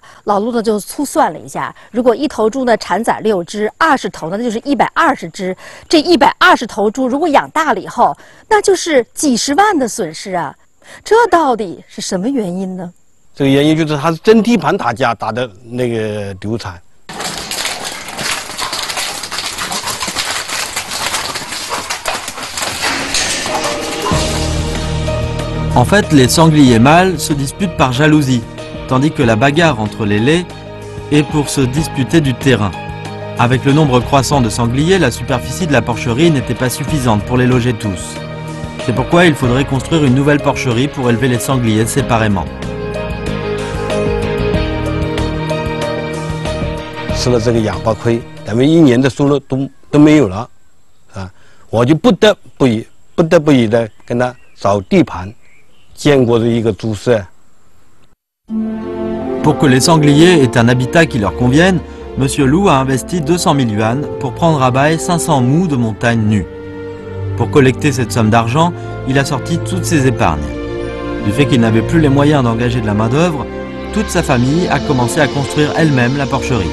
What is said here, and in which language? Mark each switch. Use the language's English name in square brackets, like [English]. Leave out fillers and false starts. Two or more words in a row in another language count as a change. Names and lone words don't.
[Chinese] 老陆呢就粗算了一下，如果1头猪呢产崽6只，20头呢那就是120只。这120头猪如果养大了以后，那就是几十万的损失啊！这到底是什么原因呢？这个原因就是它是真地盘打架打的那个流产。 [French] En fait, les sangliers mâles se disputent par jalousie, tandis que la bagarre entre les laits est pour se disputer du terrain. Avec le nombre croissant de sangliers, la superficie de la porcherie n'était pas suffisante pour les loger tous. C'est pourquoi il faudrait construire une nouvelle porcherie pour élever les sangliers séparément. [Chinese] 吃了这个哑巴亏，咱们1年的收入都没有了，啊，我就不得不以的跟他找地盘，建过一个猪舍。 [French] Pour que les sangliers aient un habitat qui leur convienne, Monsieur Lou a investi 200 000 yuan pour prendre à bail 500 mous de montagne nus. Pour collecter cette somme d'argent, il a sorti toutes ses épargnes. Du fait qu'il n'avait plus les moyens d'engager de la main-d'œuvre, toute sa famille a commencé à construire elle-même la porcherie.